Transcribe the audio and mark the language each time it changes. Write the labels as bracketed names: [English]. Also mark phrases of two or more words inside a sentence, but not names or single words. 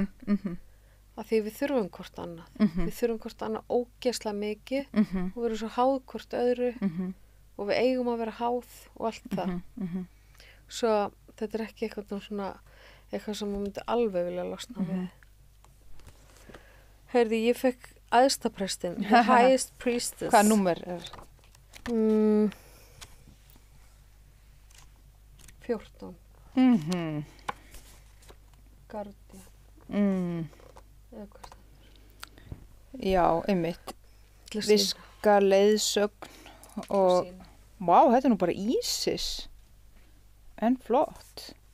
[Icelandic] Að því við þurfum hvort annað. Við þurfum hvort annað ógeðslega mikið og við erum svo háð hvort öðru og við eigum að vera háð og allt það. Svo þetta er ekki eitthvað svona, eitthvað sem maður myndi alveg vilja losna við. Heyrði, ég fekk æðstaprestin, [English] the highest priestess. [Icelandic] hvað númer er? 14. Guardian, eða hvað það Já, einmitt, er. viska, leiðsögn og, vá, þetta er nú bara Ísis, en flott.